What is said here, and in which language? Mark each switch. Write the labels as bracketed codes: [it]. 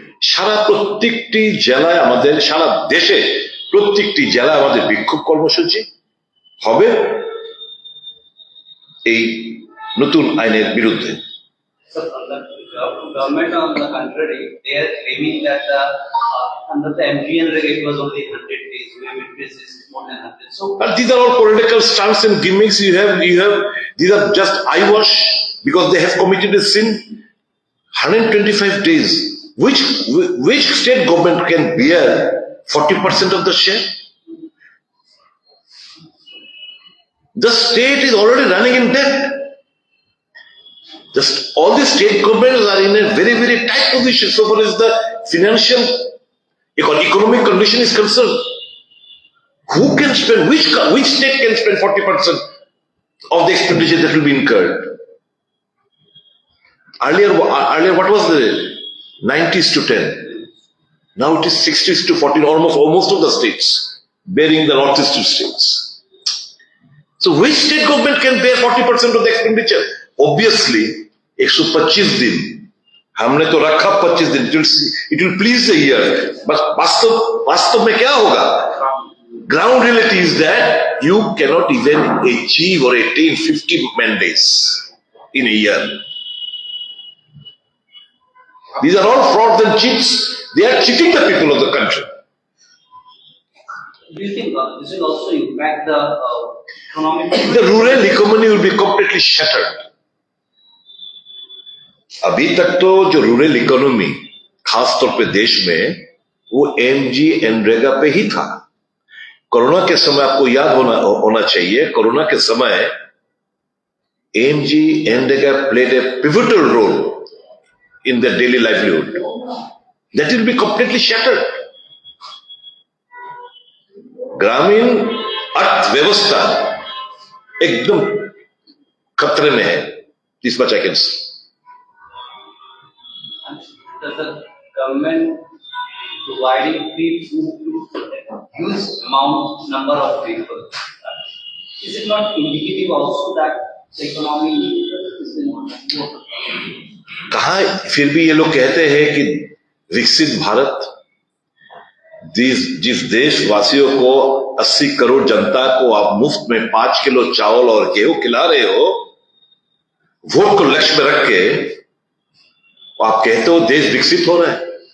[bn] সারা প্রত্যেকটি জেলায় আমাদের, সারা দেশে প্রত্যেকটি জেলায় আমাদের বিক্ষোভ কর্মসূচি হবে এই নতুন আইনের বিরুদ্ধে। [en] Government on the contrary, they are claiming that under the MGNREGA it was only 100 days, we have increased this more than 100. So, and these are all political stunts and gimmicks. These are just eyewash because they have committed a sin. 125 days. Which state government can bear 40% of the share? The state is already running in debt. Just all the state governments are in a very, very tight position so far as the financial economic condition is concerned. Who can spend, which state can spend 40% of the expenditure that will be incurred? Earlier what was the 90s to 10? Now it is 60s to 14, almost of the states, bearing the northeastern states. So which state government can bear 40% of the expenditure? Obviously, [hi] 125 दिन हमने तो रखा 25 दिन, [en] it will please the ear, but [hi] वास्तव में क्या होगा? [en] Ground reality is that you cannot even achieve or attain 50 mandates in a year. These are all frauds and cheats. They are cheating the people of the country. do you think this will also impact the economic? The rural economy will be completely shattered. [hi] अभी तक तो जो rural economy खासतौर पे देश में वो एमजीएनरेगा पे ही था। कोरोना के समय आपको याद होना चाहिए, कोरोना के समय एमजीएनरेगा [en] Played a pivotal role in the daily livelihood. That will be completely shattered. [hi] ग्रामीण अर्थव्यवस्था एकदम खतरे में है, [en] This much I can say. Does the government providing free food to a huge number of people? Is it not indicative also that the economy is in [hi] कहा फिर भी ये लोग कहते हैं कि विकसित भारत, जिस देशवासियों को 80 करोड़ जनता को आप मुफ्त में 5 किलो चावल और गेहूं खिला रहे हो, वोट को लक्ष्य में रख के आप कहते हो देश विकसित हो रहा है।